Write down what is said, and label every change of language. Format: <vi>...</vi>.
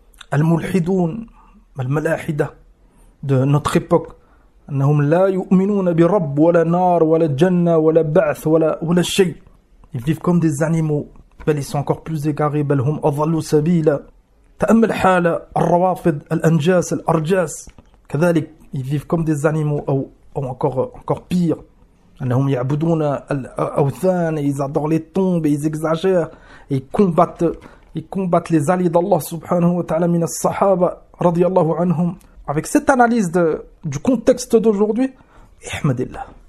<ar>Al mulhidun al malahida</ar> <fr>de notre époque,</fr> <ar>انهم لا يؤمنون برب ولا نار ولا جنه ولا بعث ولا شيء.</ar> <fr>Ils vivent comme des animaux, بل ils sont encore plus égarés,</fr> <ar>بل هم اضلوا سبيلا. تامل حال الروافض الانجاس الارجاس كذلك.</ar> <fr>Ils vivent comme des animaux ou encore pire.</fr> <ar>انهم يعبدون الاوثان,</ar> <fr>ils adorent les tombes, ils exagèrent, ils combattent les alliés d'Allah subhanahu wa ta'ala</fr> <ar>min as-sahaba radi Allah anhum.</ar> <fr>Avec cette analyse du contexte d'aujourd'hui, Ihmadillah.</fr>